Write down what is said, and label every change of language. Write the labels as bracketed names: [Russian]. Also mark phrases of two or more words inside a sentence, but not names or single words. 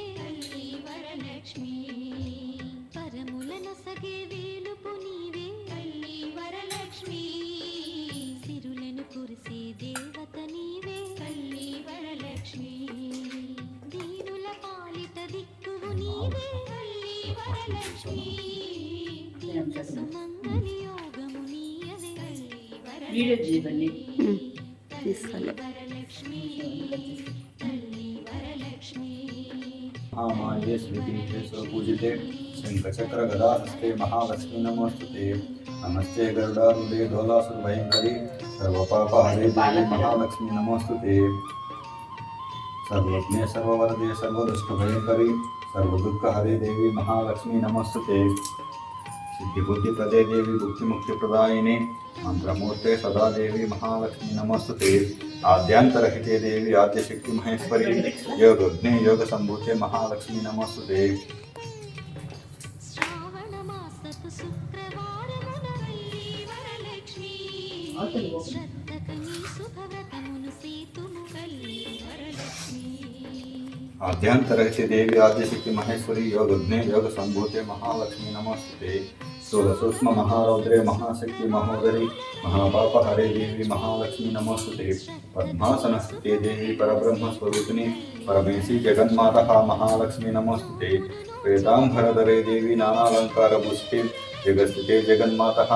[Telugu] తల్లి వరలక్ష్మి పరములన సగే వేలుపు నీవే తల్లి వరలక్ష్మి సిరులను కురిసే దేవత నీవే తల్లి వరలక్ష్మి దీనుల పాలిట దిక్కువు నీవే తల్లి వరలక్ష్మి దీన సుమంగళి యోగము నీయవే తల్లి వరలక్ష్మి వరలక్ష్మి తల్లి వరలక్ష్మి [Sanskrit] महामाये श्रीपीठे स्वपूजिते शङ्खचक्रगदा हस्ते महालक्ष्मी नमोस्तुते नमस्ते गरुडारूढे डोलासुरभयङ्करी सर्वपापहरे देवी महालक्ष्मी नमोस्तुते सर्वज्ञे सर्ववरदे सर्वदुष्टभयङ्करी सर्वदुःखहरे देवी महालक्ष्मी नमोस्तुते सिद्धिबुद्धिप्रदे देवी भुक्तिमुक्तिप्रदायिने मंत्रमूर्ते सदा देवी महालक्ष्मी नमोस्तुते आद्यांतरहिते देवी आद्यशक्ति महेश्वरी योगज्ञे योग संभूते महालक्ष्मी नमोस्तुते [Telugu] శ్రావణ మాసపు శుక్రవారమున తల్లి వరలక్ష్మి శ్రద్ధకని శుభవ్రతమును సేతుము తల్లి వరలక్ష్మి [Sanskrit] आद्यांतरहिते देवी आद्यशक्ति महेश्वरी योगज्ञे योग संभूते महालक्ष्मी नमोस्तुते स्थूलसूक्ष्म महारौद्रे महाशक्ति महोदरी महापापहरे देवी महालक्ष्मी नमोस्तुते पद्मासनस्थिते देवी परब्रह्म स्वरूपिणी परमेशी जगन्माता महालक्ष्मी नमोस्तुते श्वेतांबरधरे देवी नानालंकारभूषिते जगस्थिते जगन्माता